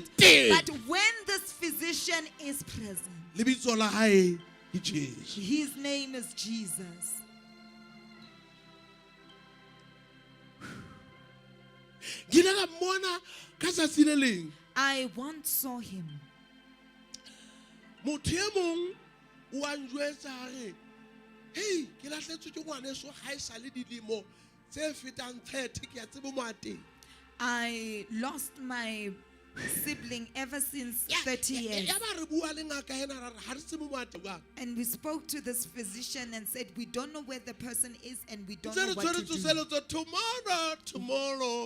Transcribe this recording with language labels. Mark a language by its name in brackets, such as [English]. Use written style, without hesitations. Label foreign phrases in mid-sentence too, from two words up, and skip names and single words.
[English] But when this physician is present, his name is Jesus. I once saw him. [Southern Sotho] Hey, ke lahletswe ke ngwaneso ha e sale dilemo tse fetang 30 ke a tsebo mo ateng. [English] I lost my sibling ever since 30 years. And we spoke to this physician and said, we don't know where the person is and we don't know what to do. Tomorrow.